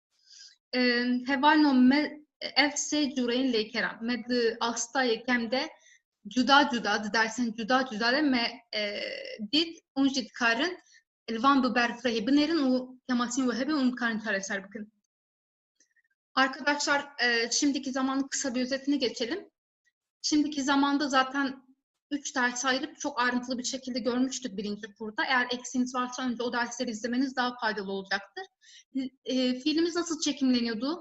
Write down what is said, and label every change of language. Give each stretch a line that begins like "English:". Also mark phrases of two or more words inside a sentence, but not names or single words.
Kurdish: Hevalno me ev sê cûreyên lêkeran. Me di asta yekem de cuda cuda, di dersên cuda cuda de me dît û jî dikarin li van bi berfirehê binêrin û temasîn we hebe û dikarin çareser bikin.
Turkish: Arkadaşlar, şimdiki zamanın kısa bir özetini geçelim. Şimdiki zamanda zaten 3 ders ayırıp çok ayrıntılı bir şekilde görmüştük birinci kurda. Eğer eksiğiniz varsa önce o dersleri izlemeniz daha faydalı olacaktır. Fiilimiz nasıl çekimleniyordu?